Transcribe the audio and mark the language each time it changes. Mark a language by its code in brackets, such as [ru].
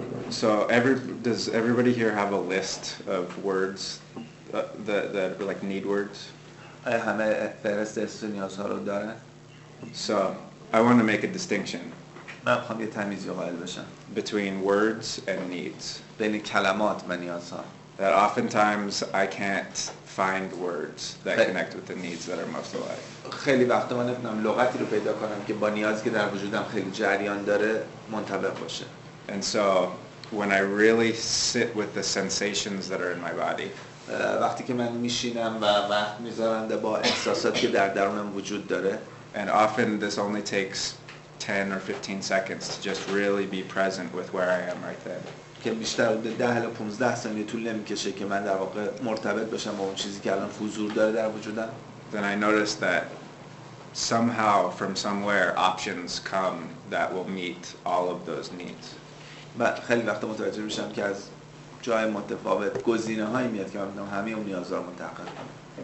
[en] So does everybody here have a list of words that like need words? [fa] همه فهرست اسم نیازها رو دارن. [en] So I want to make a distinction. [fa] من میخوام یه تمیزی قائل بشم [en] between words and needs. [fa] بین کلمات و نیازها. [en] That oftentimes I can't find words that connect with the needs that are most alive. [fa] خیلی وقتا من نمیتونم لغتی رو پیدا کنم که با نیازی که در وجودم خیلی جریان داره منطبق باشه. [en] And so when I really sit with the sensations that are in my body. [fa] وقتی که من میشینم و وقت میذارم با احساساتی که در درونم وجود داره. [en] And often this only takes 10 or 15 seconds to just really be present with where I am right then. [fa] که بیشتر 10 تا 15 ثانیه طول نمیکشه که من در واقع مرتبط بشم با اون چیزی که الان حضور داره در وجودم. [en] Then I notice that somehow from somewhere options come that will meet all of those needs. [fa] و خیلی وقتا متوجه میشم که از جای متفاوت گزینه‌هایی میاد که من همه اون نیازها رو متحقق کنم.